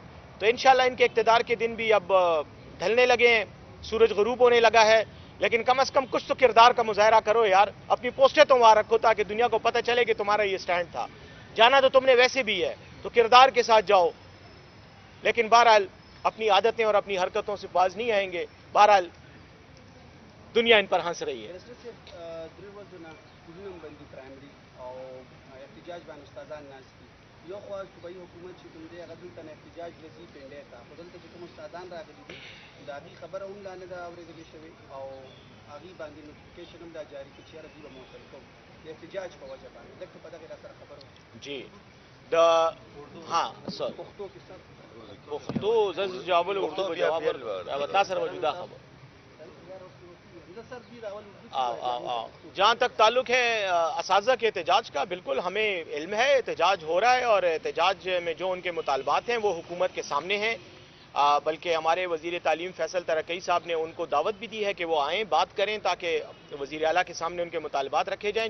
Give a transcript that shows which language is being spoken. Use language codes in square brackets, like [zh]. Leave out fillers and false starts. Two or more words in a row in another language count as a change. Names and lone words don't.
[ur] تو ان شاء اللہ ان کے اقتدار کے دن بھی اب ڈھلنے لگے ہیں، سورج غروب ہونے لگا ہے، لیکن کم سے کم کچھ تو کردار کا مظاہرہ کرو یار، اپنی پوسٹیں تو وہاں رکھو تاکہ دنیا کو پتا چلے کہ تمہارا یہ اسٹینڈ تھا. جانا تو تم نے ویسے بھی ہے، تو کردار کے ساتھ جاؤ. لیکن بہرحال اپنی عادتیں اور اپنی حرکتوں سے باز نہیں آئیں گے. بہرحال دنیا ان پر ہنس رہی ہے. [ps] یو خوا صوبایي حکومت چې کوم دی هغه دلته نه احتجاج لذي پنډی ته خو دلته چې کوم استادان راغلي دي د هغې خبره هم لا نه ده اورېدلې شوې او هغې باندې نوټیفیکیشن هم دا جاري کړي چې یاره دوی به معطل کوو د احتجاج په وجه باندې دلته په دغې را سره خبره جی ها سر پښتو کې سر پښتو زه جوابول اردو په جواب ورکړم دا سره موجوده خبر [ur] جہاں تک تعلق ہے اساتذہ کے احتجاج کا، بالکل ہمیں علم ہے احتجاج ہو رہا ہے، اور احتجاج میں جو ان کے مطالبات ہیں وہ حکومت کے سامنے ہیں. بلکہ ہمارے وزیر تعلیم فیصل ترکئی صاحب نے ان کو دعوت بھی دی ہے کہ وہ آئیں، بات کریں، تاکہ وزیر اعلیٰ کے سامنے ان کے مطالبات رکھے جائیں.